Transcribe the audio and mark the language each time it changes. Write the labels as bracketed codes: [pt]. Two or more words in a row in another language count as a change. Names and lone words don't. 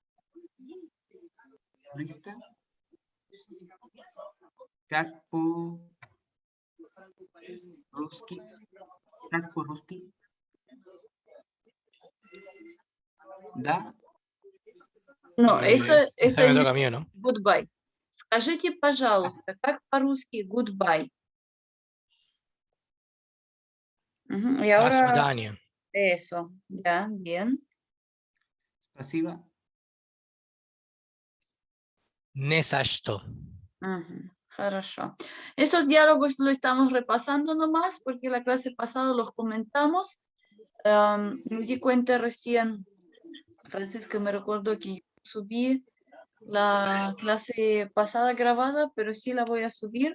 [es] Lista. Kakpo. [ru] Русский. Да. [es] No, esto Esa me es toca a mí, ¿o no? [ru] goodbye. Скажите, пожалуйста, как по-русски goodbye? [es] Ujú. Y [ru] До [es] ahora [ru] свидания. [es] eso, ya, bien. Pasiva. [ru] Не за что. Ujú, хорошо. [es] Estos diálogos lo estamos repasando nomás porque la clase pasada los comentamos. Me di cuenta recién, Francisca me recordó que yo subí la clase pasada grabada, pero sí la voy a subir.